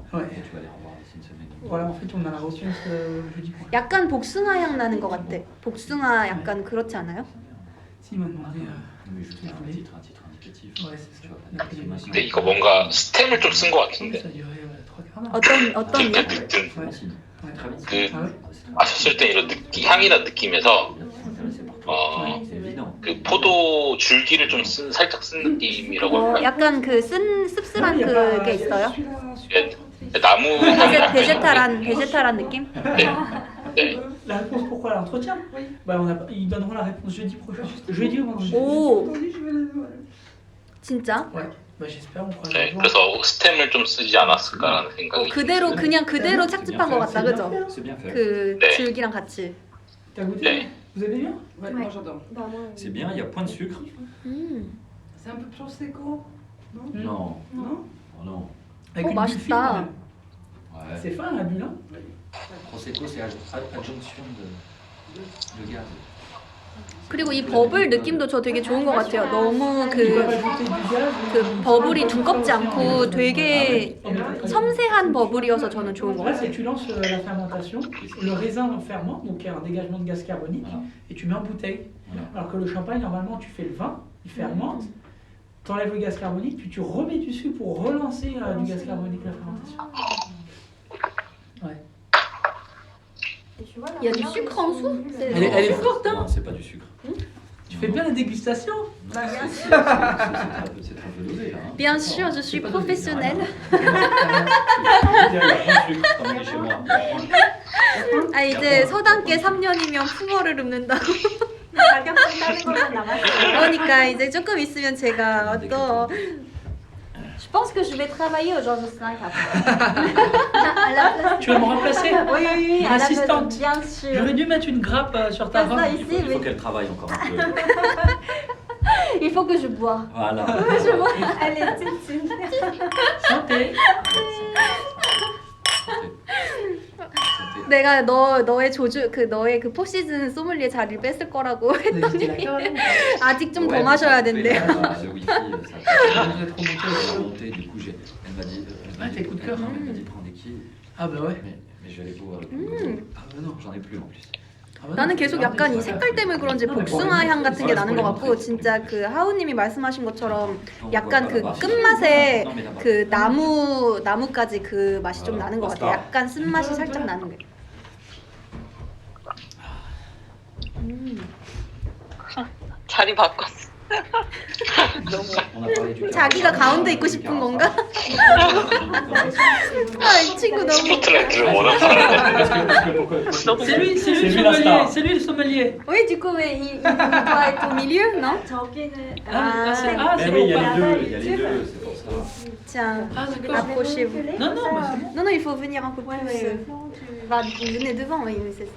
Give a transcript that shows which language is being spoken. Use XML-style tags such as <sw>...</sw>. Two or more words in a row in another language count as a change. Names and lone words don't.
<fr>Ouais. Et tu vas les revoir d'ici une semaine. Voilà, en fait, on en a reçu jeudi.</fr> <ko>약간 복숭아 향 나는 것 같아. 복숭아 약간 그렇지 않아요?</ko> <fr>Si, il m'a demandé. Mais juste un titre indicatif. Ouais, c'est Tu ça. vas pas te dire</fr> <ko>근데 이거 뭔가 스템을 좀 쓴 것</ko> <fr>Ça</fr> <ko>같은데.</ko> <fr>durait 3 quarts d'heure.</fr> <ko>어떤 그 요 느낌</ko> <fr>Ouais. C'est très bien.</fr> <ko>그</ko> <fr>Ah ouais?</fr> <ko>마셨을 때 이런 향이나 느낌에서</ko> <fr>C'est pour toi. C'est évident.</fr> <ko>그 포도 줄기를 좀 살짝 쓴 느낌이라고 할까요? 약간 그 씁쓸한 그게 있어요? 예, 나무 향이 나요. 베제탈한 느낌? 네.</ko> <fr>La réponse pourquoi l'entretien? Oui. Bah, ils donneront la réponse jeudi prochain. Jeudi ou vendredi?</fr> <ko>오, 진짜?</ko> <fr>Ouais. Bah, j'espère, on croise</fr> <ko>네,</ko> <fr>les doigts.</fr> <ko>그래서 스템을 좀 쓰지 않았을까라는 생각이. 그대로 착즙한 것 같다, 그죠?</ko> <fr>C'est bien fait.</fr> <ko>그 네. 줄기랑 같이.</ko> <fr>T'as goûté?</fr> <ko>네.</ko> <fr>Vous aimez bien? Ouais, moi j'adore. C'est bien, il y a point de sucre. C'est un peu prosecco. Non. Non? Oh non. Avec Oh, une bah, bulle c'est fine, ça. quand même. Ouais. C'est fin la bulle, hein? Prosecco, c'est adjonction de gaz.</fr> <ko>그리고 이 버블 느낌도 저 되게 좋은 것 같아요. 너무</ko> <fr>Ils peuvent</fr> <ko>그</ko> <fr>ajouter du gaz.</fr> <ko>그 버블이 두껍지 않고 되게 섬세한 버블이어서 저는 좋은 것</ko> <fr>En fait, c'est</fr> <ko>같아요.</ko> <fr>que tu lances la fermentation, le raisin en ferment, donc il y a un dégagement de gaz carbonique, Voilà. et tu mets en bouteille. Voilà. Alors que le champagne, normalement, tu fais le vin, il fermente, tu enlèves le gaz carbonique, puis tu remets du sucre pour relancer du gaz carbonique la fermentation. Ouais. Il y a du sucre en dessous? Elle est forte, hein? Non, c'est pas du sucre. Tu fais bien la dégustation? C'est très peu dosé là. Hein. Bien sûr, je suis professionnelle. Il y a plein de sucre, comme on dit chez moi.</fr> <ko>아, 이제 서당계 3년이면 풍어를 읊는다고. 자격증 따는 것만 남았어요. 그러니까 이제 조금 있으면 제가 또</ko> <fr>Je pense que je vais travailler au Georges V après. Tu veux me remplacer? Oui, oui, oui. Une à la assistante. maison, bien sûr. J'aurais dû mettre une grappe sur ta Comme robe. ça, Il ici, faut oui. qu'elle travaille encore un peu. Il faut que je bois. Voilà. Je bois. Elle est petite. Santé.</fr> <ko>내가 너의 조주 그 너의 그 포시즌 소믈리에 자리를 뺐을 거라고 했더니 아직 좀 더</ko> <fr>Ouais,</fr> <ko>마셔야</ko> <fr>mais</fr> <ko>된대요.</ko> <fr>le wifi, ça a remonté. Du coup, elle m'a dit. Ah, tes coups de cœur. Elle m'a dit prends des quilles. Ah bah ouais. Mais je vais aller boire. Ah bah non. J'en ai plus en plus. Ah bah non,</fr> <ko>나는</ko> <fr>c'est</fr> <ko>계속</ko> <fr>grave,</fr> <ko>약간 이</ko> <fr>c'est</fr> <ko>색깔 때문에 그런지</ko> <fr>Non, mais</fr> <ko>복숭아 향 같은 게 나는 것 같고 진짜 그 하우님이 말씀하신 것처럼 약간 그 끝맛에 그 나무까지 그 맛이 좀 나는 것 같아. 약간 쓴맛이 살짝 나는 게. 자리 바꿨어.</ko> <fr>On a parlé du</fr> <ko>자기가 가운데 있고 싶은 건가? 아, 이 친구 너무. 스포트라이트를 워낙 잘하는데.</ko> <fr>C'est lui, c'est lui le C'est lui la sommelier. star. C'est lui le sommelier. Oui, du coup, il doit être au milieu, non?</fr> <ko>저기는</ko> <fr>Ah, c'est Mais oui, il y a pour les deux, il y a les deux, c'est pour ça. Tiens, Ah d'accord. approchez-vous. Non, non, mais c'est bon. Non, non, il faut venir un peu plus. Bah, venez devant, oui, c'est ça.</fr>